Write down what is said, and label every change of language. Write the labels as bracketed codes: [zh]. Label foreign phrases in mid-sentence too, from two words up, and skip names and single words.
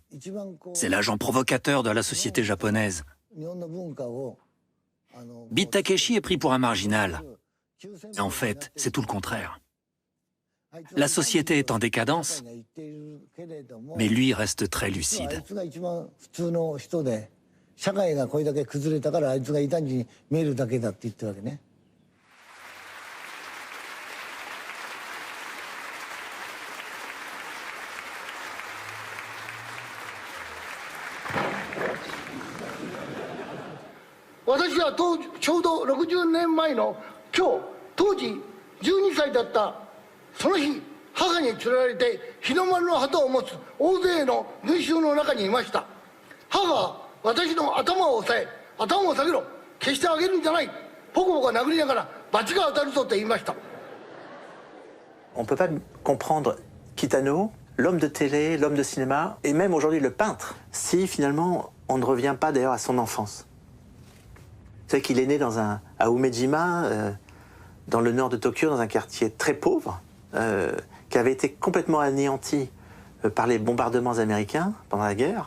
[fr] C'est l'agent provocateur de la société japonaise. Beat Takeshi est pris pour un marginal. Et en fait, c'est tout le contraire. La société est en décadence, mais lui reste très lucide. [ja] 社会がこれだけ崩れたからあいつが異端児に見えるだけだって言ってるわけね。私はちょうど60年前の今日、当時12歳だったその日、母に連れられて日の丸の旗を持つ大勢の群衆の中にいました。母は私の頭を押さえ、頭を下げろ、消してあげるんじゃない、ポコポコ殴りながら罰が当たるぞと言いました。 [fr] On ne peut pas comprendre Kitano, l'homme de télé, l'homme de cinéma, et même aujourd'hui le peintre, si finalement on ne revient pas d'ailleurs à son enfance. C'est qu'il est né à Umejima, dans le nord de Tokyo, dans un quartier très pauvre, qui avait été complètement anéanti par les bombardements américains pendant la guerre.